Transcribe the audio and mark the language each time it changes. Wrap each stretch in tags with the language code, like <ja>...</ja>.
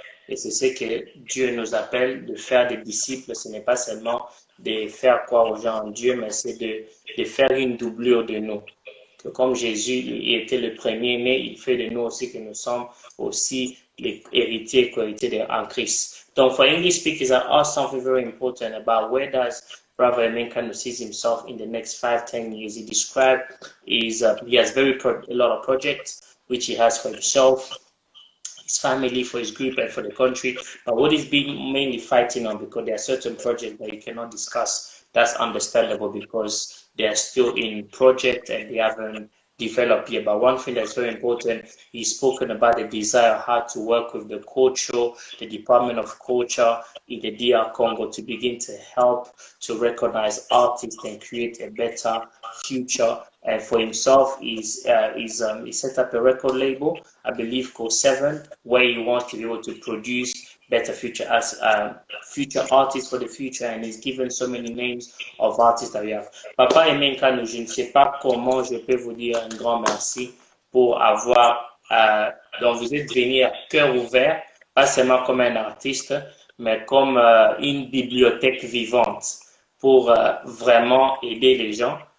<fr>Et c'est ce que Dieu nous appelle de faire des disciples. Ce n'est pas seulement de faire croire aux gens en Dieu, mais c'est de faire une doublure de nous. Que comme Jésus était le premier-né, il fait de nous aussi que nous sommes aussi les héritiers, co-héritiers en Christ.</fr> <en>Donc, for English speakers, I ask something very important about where does Brother Aimé Kano sees himself in the next 5-10 years. He described he has a lot of projects which he has for himself, his family, for his group, and for the country. But what he's been mainly fighting on, because there are certain projects that you cannot discuss, that's understandable because they are still in project and they haven't developed yet. But one thing that's very important, he's spoken about the desire how to work with the culture, the Department of Culture in the DR Congo to begin to help to recognize artists and create a better future. And for himself, he set up a record label, I believe called Seven, where he wants to be able to produce better future artists for the future, and he's given so many names of artists that we have.</en> <fr>Papa Aimé Kano, je ne sais pas comment je peux vous dire un grand merci pour avoir, donc vous êtes venu à cœur ouvert, pas seulement comme un artiste, mais comme une bibliothèque vivante pour vraiment aider les gens.</fr>